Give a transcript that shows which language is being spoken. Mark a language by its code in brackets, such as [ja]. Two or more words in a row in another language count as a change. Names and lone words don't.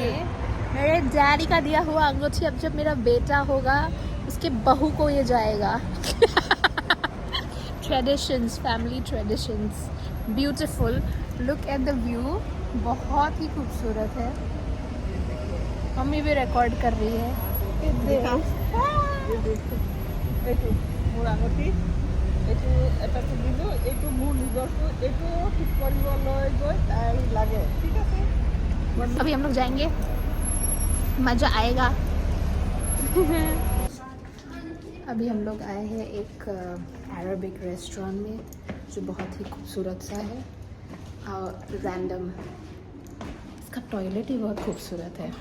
[hi] मेरे डैडी का दिया हुआ अंगूठी. अब जब मेरा बेटा होगा उसके बहू को ये जाएगा. [en] Traditions, family traditions, beautiful. look at the view, [hi] बहुत ही खूबसूरत है. मम्मी भी रिकॉर्ड कर रही है. [as] এইটো মোৰ আঙুঠি, এইটো এটা দিলোঁ, এইটো মোৰ নিজৰটো, এইটো ঠিক কৰিবলৈ গৈ তাই লাগে. ঠিক আছে. [hi] अभी हम लोग जाएंगे, मज़ा आएगा. अभी हम लोग आए हैं एक [en] Arabic restaurant [hi] में जो बहुत ही खूबसूरत सा है. रैंडम, इसका टॉयलेट ही बहुत खूबसूरत है.